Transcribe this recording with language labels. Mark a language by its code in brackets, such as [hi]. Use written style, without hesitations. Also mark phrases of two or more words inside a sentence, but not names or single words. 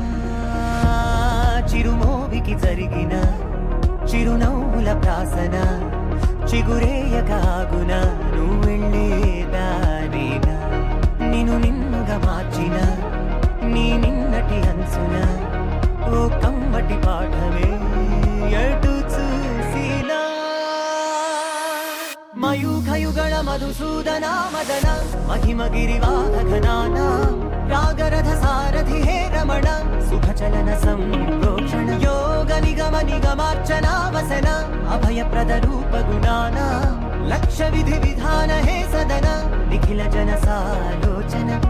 [te] చిరుమోవికి జరిగిన చిరునవ్వుల ప్రాసన చిగురేయకాగున నువ్వెళ్ళేదానేనా నిన్ను నిన్నుగా మార్చిన నీ నిన్నటి అంచున ఓ కమ్మటి పాఠమే ఎటు చూసినా [sa] మయూఖయుగళ మధుసూదన మదన महिमगिरिवाहघनाना रागरथ सारथि हे रमण सुखचलन सम्प्रोक्षण योग निगम निगमार्चना वसन अभयप्रद रूप गुणाना लक्ष विधि विधान हे सदन निखिल जन सालोचन